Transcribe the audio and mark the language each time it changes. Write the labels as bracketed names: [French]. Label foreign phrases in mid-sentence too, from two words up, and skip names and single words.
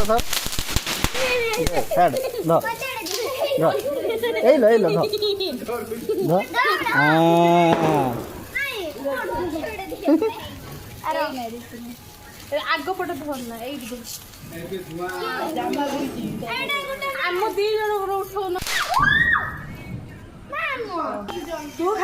[Odia] ଧର ଛାଡ଼ ଧର ଧର ଏଇ ଲୋ ଧର ଧର ଆଗ ପଟେ ଧରନା ଏଇଠି ଆମ ଦି ଜଣଙ୍କର ଉଠଉନ ତୁ ଖାଲି